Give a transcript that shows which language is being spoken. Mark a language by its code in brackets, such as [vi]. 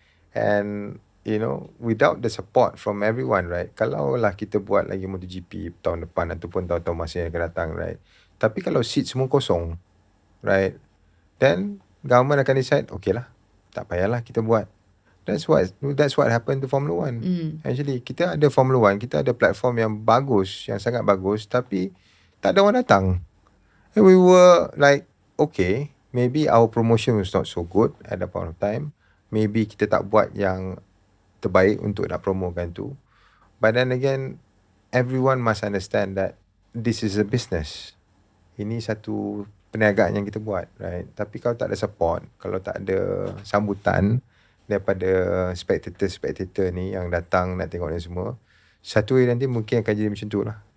[en] And without the support from everyone, right? [ms] Kalau lah kita buat lagi MotoGP tahun depan ataupun tahun-tahun masa yang akan datang, right? Tapi kalau seat semua kosong, right? Then government akan decide, okay lah, tak payahlah kita buat. [en] That's what happened to Formula 1. [ms] Actually, kita ada Formula 1, kita ada platform yang bagus, yang sangat bagus, tapi tak ada orang datang. [en] And we were like, okay, maybe our promotion was not so good at that point of time. [ms] Maybe kita tak buat yang terbaik untuk nak promokan tu. [en] But then again, everyone must understand that this is a business. [ms] Ini satu perniagaan yang kita buat, right? Tapi kalau tak ada support, kalau tak ada sambutan daripada spectator ni yang datang nak tengok ni semua, satu hari nanti mungkin akan jadi macam tu lah.